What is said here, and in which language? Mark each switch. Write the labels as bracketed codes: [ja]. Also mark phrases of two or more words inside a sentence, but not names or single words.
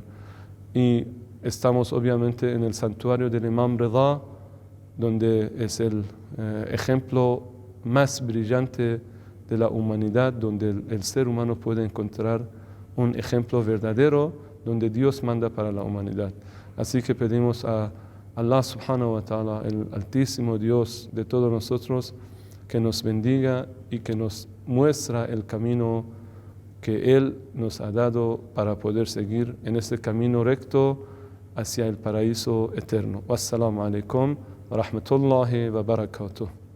[es] Y estamos obviamente en el santuario del Imam Rida, donde es el ejemplo más brillante de la humanidad, donde el ser humano puede encontrar un ejemplo verdadero, donde Dios manda para la humanidad. Así que pedimos a Allah [ar] سبحانه وتعالى, [es] el altísimo Dios de todos nosotros, que nos bendiga y que nos muestra el camino que Él nos ha dado para poder seguir en este camino recto hacia el paraíso eterno. [ar] والسلام عليكم ورحمة الله وبركاته.